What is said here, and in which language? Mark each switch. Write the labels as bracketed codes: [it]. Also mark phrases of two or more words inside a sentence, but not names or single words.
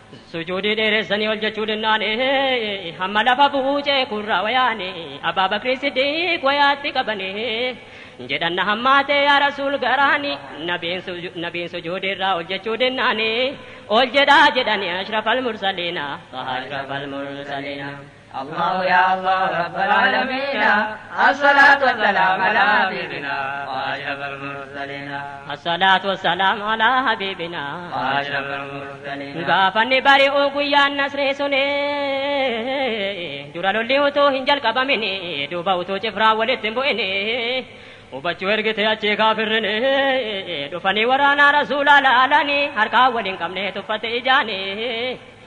[om] Sujuudii dheeressanii ol jechuu dinnaani, hamma lafa bu'uu ceekurra wayaani, Abbaa Bakrii Siddiiq wayaatti qabani. Jedhanna hammaatee yaa Rasuul garaani, nabiin suju-, nabiin sujuudii irraa ol jechuu dinnaani, ol jedhaa jedhanii [ar] أشرف المرسلين, [om] Taha [ar] أشرف المرسلين. الله يا الله رب العالمين الصلاة والسلام على حبيبنا وأشرف المرسلين. الصلاة والسلام على حبيبنا وأشرف المرسلين. [om] Gaafa inni bari'u guyyaan nasree suni, dura lolli utuu hin jalqabamini, duuba utuu cifraa walitti hin bu'ini. Hubachuu ergite achii kaafirrini, dhufanii waraana Rasuulaa laalanii, harkaa waliin qabnee tuffate ijaanii.